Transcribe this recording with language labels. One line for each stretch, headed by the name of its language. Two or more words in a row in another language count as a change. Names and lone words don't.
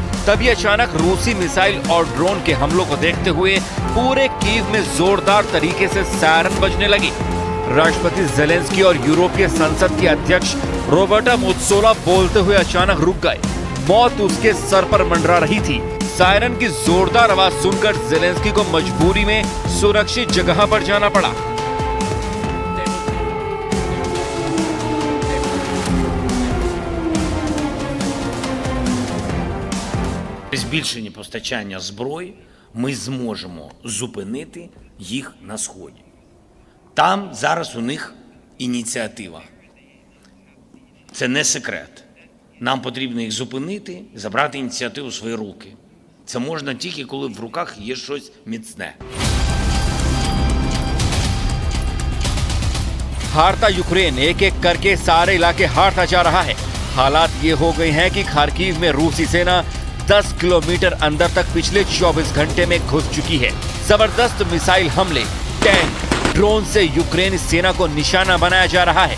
Hindi: तभी अचानक रूसी मिसाइल और ड्रोन के हमलों को देखते हुए पूरे कीव में जोरदार तरीके से सायरन बजने लगी। राष्ट्रपति जेलेंस्की और यूरोपीय संसद के अध्यक्ष रॉबर्टा मेत्सोला बोलते हुए अचानक रुक गए। मौत उसके सर पर मंडरा रही थी। सायरन की जोरदार आवाज सुनकर जेलेंस्की को मजबूरी में सुरक्षित जगह पर जाना पड़ा।
Ukrainian: При збільшенні постачання зброї ми зможемо зупинити їх на Сході. Там зараз у них ініціатива. Це не секрет. Нам потрібно їх зупинити, забрати ініціативу у свої руки. Це можна тільки, коли в руках є щось міцне.
Hindi: हारता यूक्रेन एक एक करके सारे इलाके हारता जा रहा है। हालात ये हो गए हैं कि खार्किव में रूसी सेना 10 किलोमीटर अंदर तक पिछले 24 घंटे में घुस चुकी है। जबरदस्त मिसाइल हमले, टैंक, ड्रोन से यूक्रेनी सेना को निशाना बनाया जा रहा है।